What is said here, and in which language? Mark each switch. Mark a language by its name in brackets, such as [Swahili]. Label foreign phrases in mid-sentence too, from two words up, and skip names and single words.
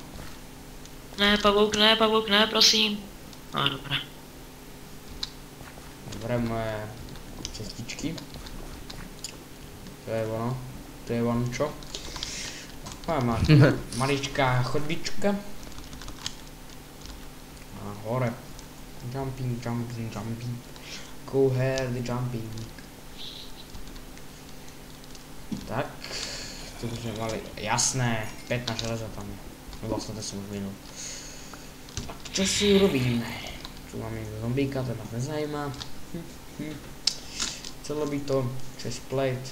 [Czech] Ne, pavouk, ne, prosím. No, dobré. [Slovak] Dobre, moje cestičky. To je ono čo. Moja maličká chodbička. A hore. Jumping. [English] Go ahead, jumping. [Slovak] Tak. Tu už sme mali, jasné, 15 železa tam je. No vlastne to som už minul. Tak čo si urobíme? Tu máme zombíka, to nás nezajíma. Chcelo by to chestplate.